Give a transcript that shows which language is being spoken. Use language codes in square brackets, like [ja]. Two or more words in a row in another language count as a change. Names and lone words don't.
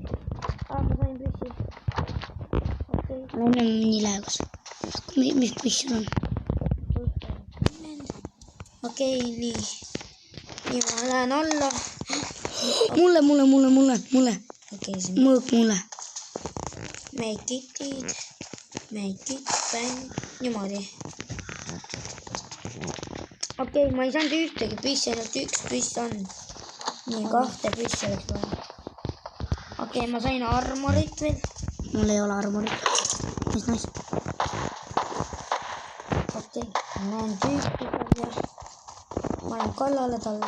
[et] Ma sain püssi. Okei. Ma olen nii lähegas. Mis püssi on? Okei, nii. Nii ma lähen alla. Mulle. Okei, see Mõõk mulle. [en] make it, bang. [et] Niimoodi. Okei, ma ei saanud ühtegi püssi, ainult üks püss on. Nii, 2 püssi oleks vaja. Okei, ma sain armorit veel. Mul ei ole armorit. Mis näis? Okei, ma näen tüüpi ja ma olen kallale talle.